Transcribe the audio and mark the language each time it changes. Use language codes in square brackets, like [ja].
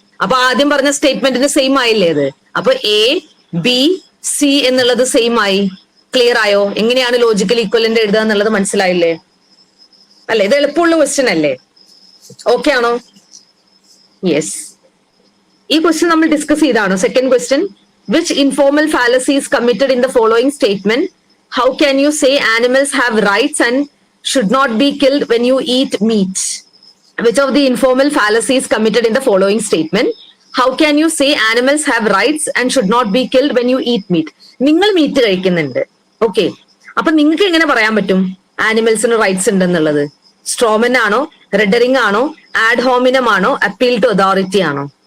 [ml] അപ്പൊ ആദ്യം പറഞ്ഞ സ്റ്റേറ്റ്മെന്റിന് സെയിം ആയില്ലേ അത്? അപ്പൊ എ ബി സി എന്നുള്ളത് സെയിം ആയി. ക്ലിയർ ആയോ? എങ്ങനെയാണ് ലോജിക്കൽ ഈക്വലന്റ് എഴുതുക എന്നുള്ളത് മനസ്സിലായില്ലേ? അല്ലെ? ഇത് എളുപ്പമുള്ള ക്വസ്റ്റ്യൻ അല്ലേ? ഓക്കെ ആണോ? യെസ്, ഈ ക്വസ്റ്റ്യൻ നമ്മൾ ഡിസ്കസ് ചെയ്താണ്. [en] Second question, which informal fallacy is committed in the following statement? How can you say animals have rights and should not be killed when you eat meat? Which of the informal fallacies committed in the following statement? How can you say animals have rights and should not be killed when you eat meat? [ml] നിങ്ങൾ meet കഴിക്കുന്നുണ്ട്, okay, അപ്പൊ നിങ്ങൾക്ക് എങ്ങനെ പറയാൻ പറ്റും ആനിമൽസിന് rights ഉണ്ടെന്നുള്ളത്? Strowman ആണോ, റെഡറിംഗ് ആണോ, ആഡ് ഹോമിനം ആണോ, അപ്പീൽ ടു അതോറിറ്റി ആണോ?